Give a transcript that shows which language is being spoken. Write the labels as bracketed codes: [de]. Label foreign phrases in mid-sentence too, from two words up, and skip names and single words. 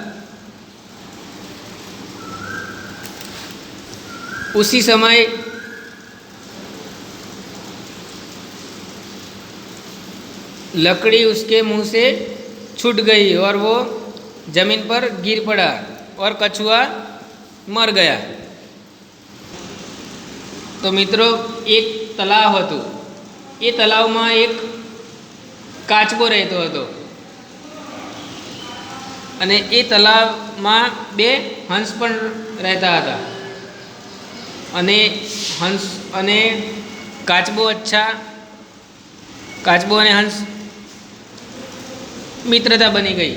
[hi] उसी समय लकड़ी उसके मुंह से छूट गई और वो जमीन पर गिर पड़ा और कछुआ मर गया। [gu] તો મિત્રો એક તળાવ હતું। એ તળાવ માં એક કાચબો રહેતો હતો અને એ તળાવ માં બે હંસ પણ રહેતા હતા। અને હંસ અને કાચબો કાચબો અને હંસ મિત્રતા બની ગઈ।